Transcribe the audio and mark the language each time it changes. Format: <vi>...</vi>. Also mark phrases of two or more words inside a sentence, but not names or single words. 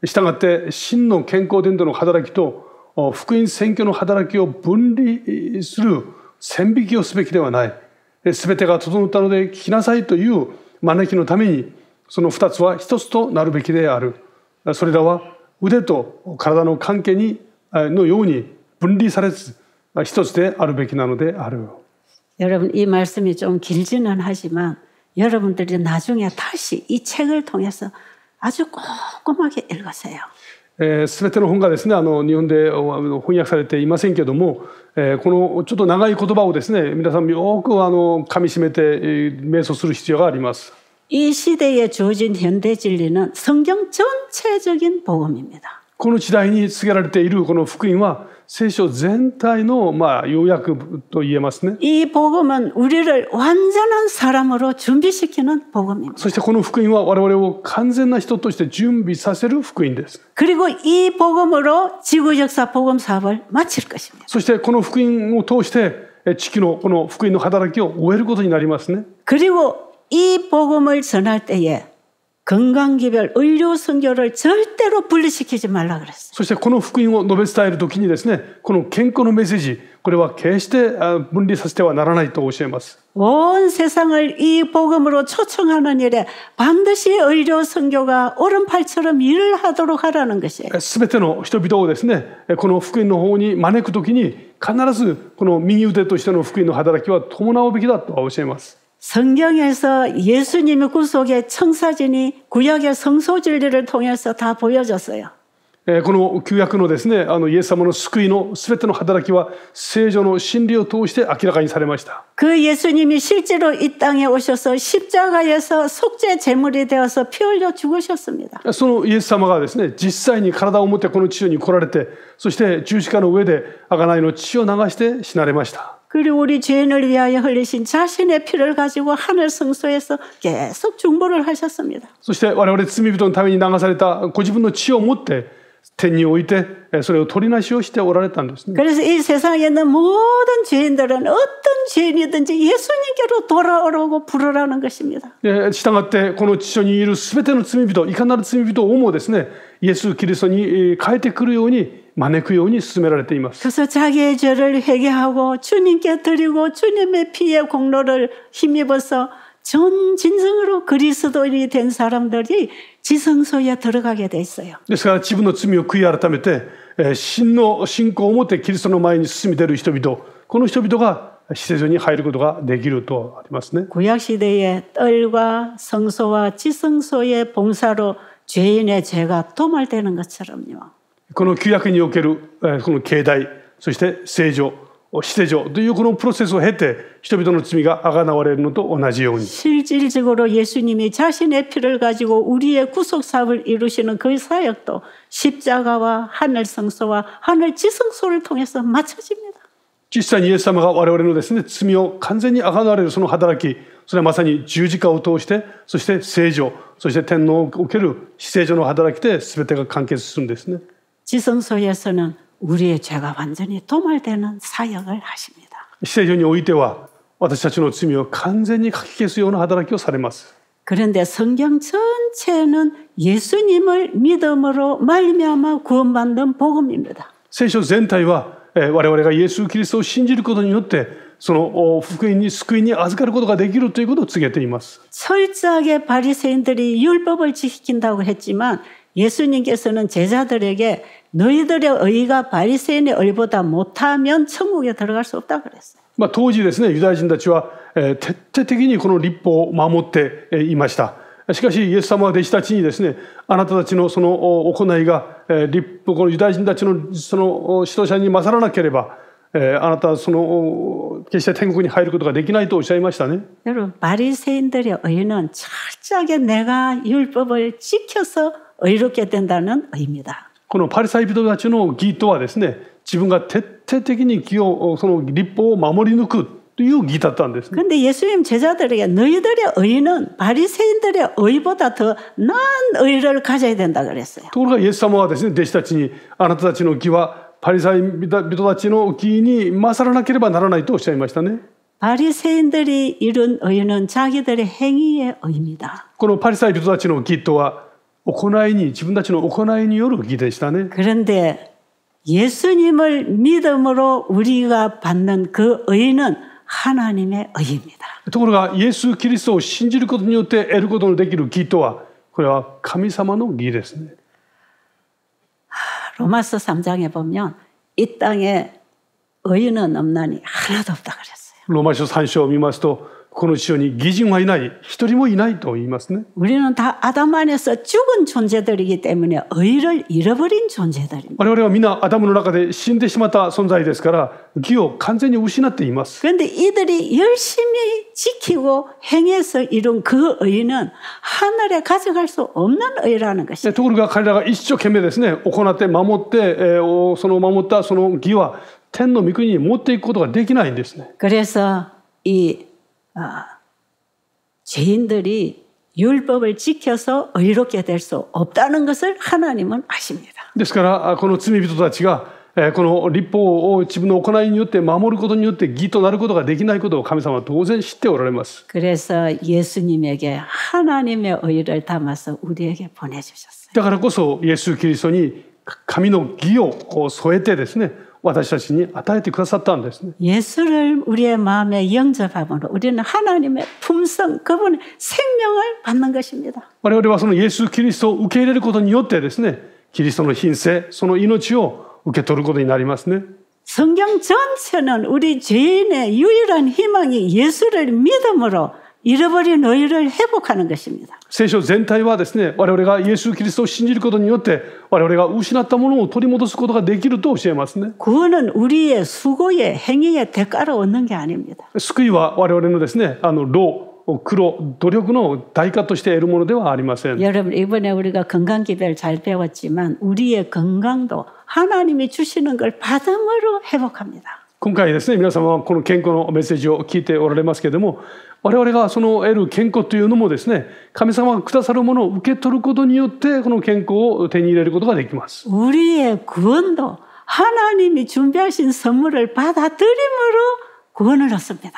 <ja>したがって真の健康伝道の働きと福音宣教の働きを分離する線引きをすべきではない。すべてが整ったので聞きなさいという招きのために、その二つは一つとなるべきである。それらは腕と体の関係のように分離されず一つであるべきなのである。</ja> <ko>여러분 이 말씀이 좀 길지는 하지만 여러분들이 나중에 다시 이 책을 통해서 아주 꼼꼼하게 읽으세요.</ko> <ja>すべての本がですね、日本で翻訳されていませんけれども、このちょっと長い言葉をですね、皆さんよく噛み締めて瞑想する必要があります。</ja> <ko>이 시대에 주어진 현대 진리는 성경 전체적인 복음입니다.</ko> <ja>この時代に告げられているこの福音は聖書全体の要約と言えますね。</ja> <ko>이 복음은 우리를 완전한 사람으로 준비시키는 복음입니다.</ko> <ja>そしてこの福音は我々を完全な人として準備させる福音です。</ja> <ko>그리고 이 복음으로 지구 역사 복음 사업을 마칠 것입니다.</ko> <ja>そしてこの福音を通して地球のこの福音の働きを終えることになりますね。</ja> <ko>그리고 이 복음을 전할 때에 건강기별, 의료 선교를 절대로 분리시키지 말라 그랬어요.</ko> <ja>そしてこの福音を述べ伝えるときにですね、この健康のメッセージ、これは決して分離させてはならないと教えます。</ja> <ko>온 세상을 이 복음으로 초청하는 일에 반드시 의료 선교가 오른팔처럼 일을 하도록 하라는 것이에요.</ko> <ja>すべての人々をですね、この福音の方に招くときに必ずこの右腕としての福音の働きは伴うべきだと教えます。</ja> <ko>성경에서 예수님의 구속의 청사진이 구약의 성소 진리를 통해서 다 보여졌어요.</ko> <ja>この旧約のですね、イエス様の救いのすべての働きは聖書の真理を通して明らかにされました。</ja> <ko>그 예수님이 실제로 이 땅에 오셔서 십자가에서 속죄 제물이 되어서 피 흘려 죽으셨습니다.</ko> <ja>そのイエス様がですね、実際に体を持ってこの地上に来られて、そして十字架の上で贖いの血を流して死なれました。</ja> <ko>그리고 우리 죄인을 위하여 흘리신 자신의 피를 가지고 하늘 성소에서 계속 중보를 하셨습니다.</ko> <ja>そして我々罪人のために流されたご自分の血を持って天に置いてそれを取りなしをしておられたんですね。</ja> <ko>그래서 이 세상에 있는 모든 죄인들은 어떤 죄인이든지 예수님께로 돌아오라고 부르라는 것입니다.</ko> <ja>従ってこの地上にいるすべての罪人、いかなる罪人をもですね、イエス・キリストに変えてくるように招くように進められています。</ja> <ko>그래서 자기의 죄를 회개하고 주님께 드리고 주님의 피의 공로를 힘입어서 전 진정으로 그리스도인이 된 사람들이 지성소에 들어가게 돼 있어요.</ko> <ja>ですから自分の罪を悔い改めて真の信仰を持ってキリストの前に進み出る人々、この人々が施設に入ることができるとありますね。</ja> <ko>구약 시대의 뜰과 성소와 지성소의 봉사로 죄인의 죄가 도말되는 것처럼요.</ko> <ja>この旧約におけるこの境内、そして聖所、施所というこのプロセスを経て人々の罪が贖われるのと同じように</ja> <ko>실질적으로 예수님이 자신의 피를 가지고 우리의 구속 사업을 이루시는 그 사역도 십자가와 하늘 성소와 하늘 지성소를 통해서 마쳐집니다.</ko> <ja>実際にイエス様が我々のですね、罪を完全に贖われるその働き、それはまさに十字架を通して、そして聖所、そして天皇における施所の働きで全てが完結するんですね。</ja> <ko>지성소에서는 우리의 죄가 완전히 도말되는 사역을 하십니다.</ko> <ja>施所においては私たちの罪を完全にかき消すような働きをされます。</ja> <ko>그런데 성경 전체는 예수님을 믿음으로 말미암아 구원받는 복음입니다.</ko> <ja>聖書全体は我々がイエス・キリストを信じることによってその福音に救いに預かることができるということを告げています。</ja> <ko>철저하게 바리새인들이 율법을 지킨다고 했지만 예수님께서는 제자들에게 너희들의 의가 바리새인의 의보다 못하면 천국에 들어갈 수 없다 그랬어요.</ko> <ja>当時ですね、ユダヤ人たちは徹底的にこの律法を守っていました。しかしイエス様は弟子たちにですね、あなたたちのその行いが律法、このユダヤ人たちのその指導者に勝らなければあなたはその決して天国に入ることができないとおっしゃいましたね。</ja> <ko>여러분 바리새인들의 의는 철저하게 내가 율법을 지켜서 의롭게 된다는 의입니다.</ko> <ja>このパリサイ人たちの義とはですね、自分が徹底的に義をその律法を守り抜くという義だったんですね。</ja> <ko>그런데 예수님 제자들에게 너희들의 의는 바리새인들의 의보다 더 나은 의를 가져야 된다 그랬어요.</ko> <ja>ところがイエス様はですね、弟子たちにあなたたちの義はパリサイ人たちの義に勝らなければならないとおっしゃいましたね。</ja> <ko>바리새인들이 이룬 의는 자기들의 행위의 의입니다.</ko> <ja>このパリサイ人たちの義とは行いに、自分たちの行いによる義でしたね。</ja> <ko>그런데 예수님을 믿음으로 우리가 받는 그 의는 하나님의 의입니다.</ko> <ja>ところがイエス・キリストを信じることによって得ることのできる義とは、これは神様の義ですね。</ja> <ko>로마서 3장에 보면 이 땅에 의인은 없나니 하나도 없다 그랬어요.</ko> <ja>ローマ書3章を見ますと、この地上に義人はいない、一人もいないと言いますね。</ja> <ko>우리는 다 아담 안에서 죽은 존재들이기 때문에 의를 잃어버린 존재들입니다.</ko> <ja>我々は皆アダムの中で死んでしまった存在ですから、義を完全に失っています。</ja> <ko>그런데 이들이 열심히 지키고 행해서 이룬 그 의는 하늘에 가져갈 수 없는 의라는 것입니다.</ko> <ja>ところが彼らが一生懸命ですね、行って守って、その守ったその義は天の御国に持っていくことができないんですね。</ja> <ko>그래서 이 죄인들이 율법을 지켜서 의롭게 될 수 없다는 것을 하나님은 아십니다.</ko> <ja>ですからこの罪人たちがこの律法を自分の行いによって守ることによって義となることができないことを神様は当然知っておられます。</ja> <ko>그래서 예수님에게 하나님의 의를 담아서 우리에게 보내주셨어요.</ko> <ja>だからこそイエス・キリストに神の義を添えてですね、 私たちに与えてくださったんですね。</ja> <ko>예수를 우리의 마음에 영접함으로 우리는 하나님의 품성, 그분의 생명을 받는 것입니다.</ko> <ja>我々はそのイエス・キリストを受け入れることによってですね、キリストの品性、その命を受け取ることになりますね。</ja> <ko>성경 전체는 우리 죄인의 유일한 희망이 예수를 믿음으로 잃어버린 너희를 회복하는 것입니다.</ko> <ja>聖書全体はですね、我々がイエス・キリストを信じることによって我々が失ったものを取り戻すことができると教えますね。</ja> <ko>구원은 우리의 수고의 행위의 대가로 얻는 게 아닙니다.</ko> <ja>救いは我々のですね、労、苦労、努力の代価として得るものではありません。</ja> <ko>여러분 이번에 우리가 건강기별 잘 배웠지만 우리의 건강도 하나님이 주시는 걸 받음으로 회복합니다.</ko> <ja>今回ですね、皆様はこの健康のメッセージを聞いておられますけれども、我々がその得る健康というのもですね、神様がくださるものを受け取ることによってこの健康を手に入れることができます。</ja> <ko>우리의 구원도 하나님이 준비하신 선물을 받아들임으로 구원을 얻습니다.</ko>